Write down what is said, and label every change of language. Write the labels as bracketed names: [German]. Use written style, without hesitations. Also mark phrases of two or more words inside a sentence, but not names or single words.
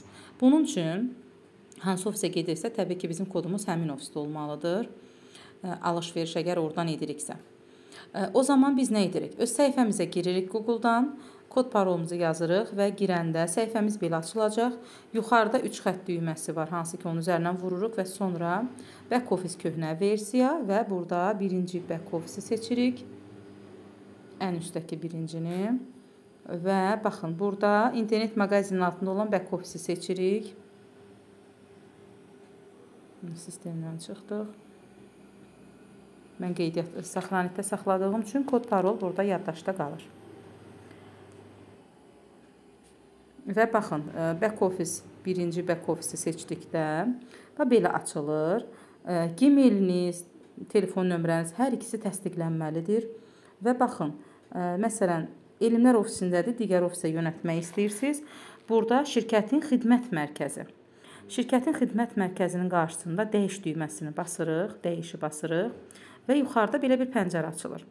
[Azerbaijani] Bunun üçün hansı ofisə gedirsə, təbii ki, bizim kodumuz həmin ofisdə olmalıdır. Alış-veriş əgər oradan ediriksə. O zaman biz nə edirik? Öz səhifəmizə giririk Google-dan, kod parolumuzu yazırıq və girəndə səhifəmiz belə açılacaq. Yuxarıda 3 xətt düyməsi var, hansı ki, onun üzərindən vururuq və sonra [English] back office [Azerbaijani] köhnə versiya və burada birinci [English] back office [Azerbaijani] seçirik. Ən üstdəki birincini və baxın, burada internet mağazinin altında olan [English] back office [Azerbaijani] seçirik. Sistemdən çıxdıq. Mən qeydiyyat saxlanıqda saxladığım üçün kod parol burada yaddaşda qalır. Və baxın, [English] back office, [Azerbaijani] birinci [English] back office [Azerbaijani] seçdikdə belə açılır. Gmailiniz, telefon nömrəniz hər ikisi təsdiqlənməlidir. Və baxın, məsələn, elmlər ofisindədir, digər ofisə yönəltmək istəyirsiniz. Burada şirkətin xidmət mərkəzi. Şirkətin xidmət mərkəzinin qarşısında dəyiş düyməsini basırıq, dəyişi basırıq və yuxarıda belə bir pəncərə açılır.